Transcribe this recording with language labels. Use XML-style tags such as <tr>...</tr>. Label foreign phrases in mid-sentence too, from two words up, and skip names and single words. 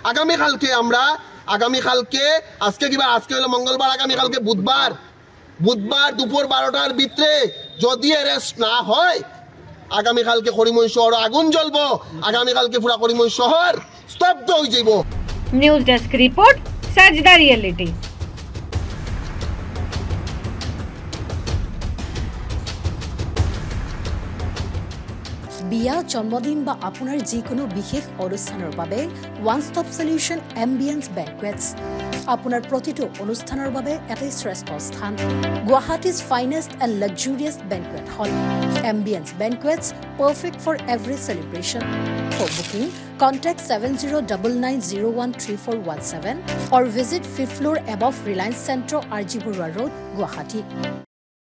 <bn>আগামীকালকে আজকে কিবা আজকে হলো মঙ্গলবার, আগামীকালকে বুধবার দুপুর 12টার ভিতরে যদি অ্যারেস্ট না হয় আগামীকালকে করিমগঞ্জ শহর আগুন জ্বলবো, আগামীকালকে পুরা করিমগঞ্জ শহর স্তব্ধ হয়ে যাইব। নিউজ ডেস্ক রিপোর্ট, সাজদা রিয়েলিটি।</bn> <as>বিয়া, জন্মদিন বা আপোনাৰ যিকোনো বিশেষ অনুষ্ঠানৰ বাবে</as> <en>one stop solution</en> <as>এম্বিয়েন্স বেংকুৱেটছ। আপোনাৰ প্ৰতিটো অনুষ্ঠানৰ বাবে এটাই শ্ৰেষ্ঠ স্থান,</as> <en>Guwahati's finest and luxurious banquet hall. এম্বিয়েন্স বেংকুৱেটছ, perfect for every celebration. for booking, contact 7099013417 or visit 5th floor above Reliance Centro, RG Burwa Road, Guwahati.</en>